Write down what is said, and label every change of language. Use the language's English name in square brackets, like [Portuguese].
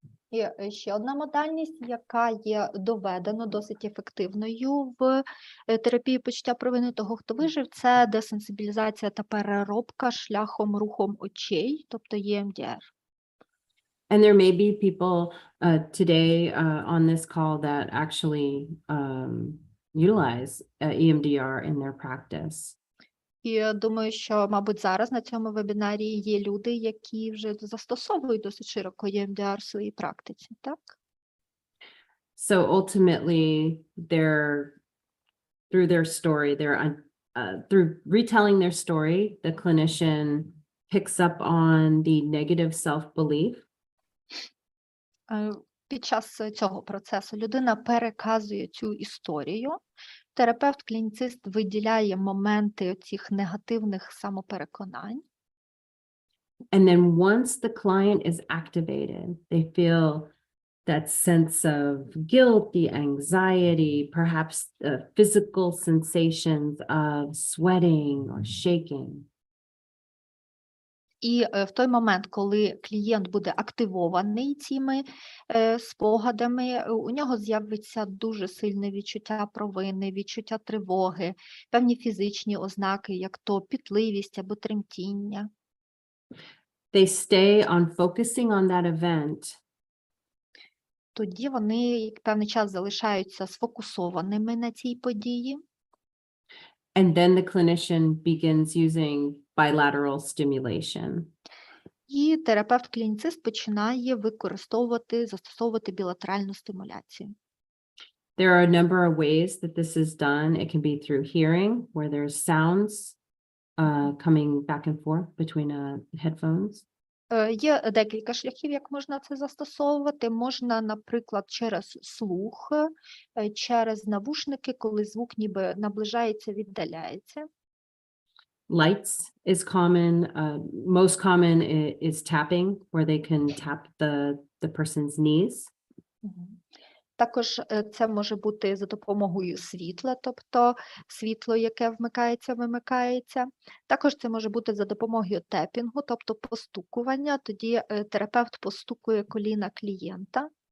[Ukrainian] І ще одна модальність, яка є доведено досить ефективною в терапії почуття провини того, хто вижив, це десенсибілізація та переробка шляхом рухом очей, тобто EMDR. [English] And there may be people today on this call that actually utilize EMDR in their practice. [Ukrainian] І думаю, що, мабуть, зараз на цьому вебінарі є люди, які вже застосовують досить широко EMDR в своїй практиці, так? [English] So ultimately, through their story, through retelling their story, the clinician picks up on the negative self-belief. [Ukrainian] Під час цього процесу людина переказує цю історію, Терапевт-клініцист виділяє моменти цих негативних самопереконань. [English] And then once the client is activated, they feel that sense of guilt, the anxiety, perhaps the physical sensations of sweating or shaking. [Ukrainian] І в той момент, коли клієнт буде активований цими спогадами, у нього з'явиться дуже сильне відчуття провини, відчуття тривоги, певні фізичні ознаки, як то пітливість або тремтіння. [English] They stay on focusing on that event. [Ukrainian] Тоді вони певний час залишаються сфокусованими на цій події. [English] And then the clinician begins using bilateral stimulation. [Ukrainian] І терапевт-клініцист починає застосовувати білатеральну стимуляцію. [English] There are a number of ways that this is done. It can be through hearing, where there's sounds coming back and forth between headphones. [Ukrainian] Є декілька шляхів, як можна це застосовувати. Можна, наприклад, через слух, через навушники, коли звук ніби наближається, віддаляється. [English] Lights is common. Most common is tapping, where they can tap the person's knees. [Ukrainian] Також це може бути за допомогою світла, тобто світло, яке вмикається, вимикається. Також це може бути за допомогою тепінгу, тобто постукування. Тоді терапевт постукує коліна клієнта.